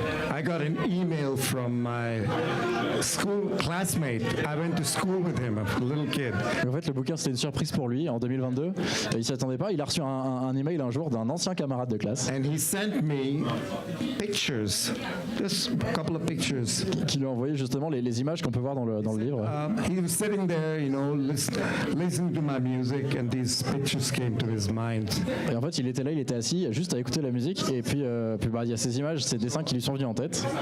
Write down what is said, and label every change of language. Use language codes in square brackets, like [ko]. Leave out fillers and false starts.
[en] I got an email from my school classmate. I went to school with him, a little kid. [fr] En fait, le bouquin, c'était une surprise pour lui en 2022. Il s'y attendait pas. Il a reçu un email un jour d'un ancien camarade de classe. [en] And he sent me pictures, just a couple of pictures. [fr] Qui lui a envoyé justement les images qu'on peut voir dans le livre. [en] He was sitting there, listening to my music, and these pictures came to his mind. [fr] Et en fait, il était là, il était assis, juste à écouter la musique. Et puis il y a ces images, ces dessins qui lui sont venus en tête.